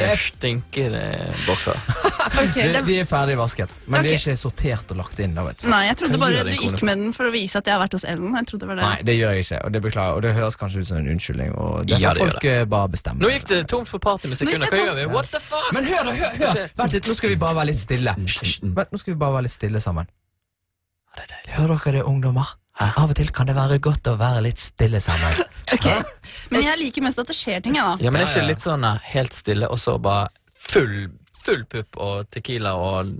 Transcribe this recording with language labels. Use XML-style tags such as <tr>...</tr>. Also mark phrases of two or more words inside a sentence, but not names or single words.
<no>ferdig. stinkebokser. Okay, De er ferdig vasket, men de er Ok. ikke sortert og lagt inn da, vet du. Nei, jeg trodde Hva bare gjør du din gikk kone? med den for å vise at jeg har vært hos Ellen. Jeg trodde det var det. Nei, det gjør jeg ikke, og det beklager, og det høres kanskje ut som en unnskyldning, og det Ja, får det gjør folk bare bestemme. Nå gikk det tomt for partymusikk under. Hva gjør vi?</no> <en>What the fuck?</en> <no>Men hør da, hør! Vent litt, nå skal vi bare være litt stille. Vent, nå skal vi bare være litt stille sammen. Hører dere det, ungdommer? Av og til kan det være godt å være litt stille sammen. Ok, men jeg liker mest at det skjer ting, jeg da. Ja, men er ikke det litt sånn helt stille, og så bare full pupp og tequila og...</no>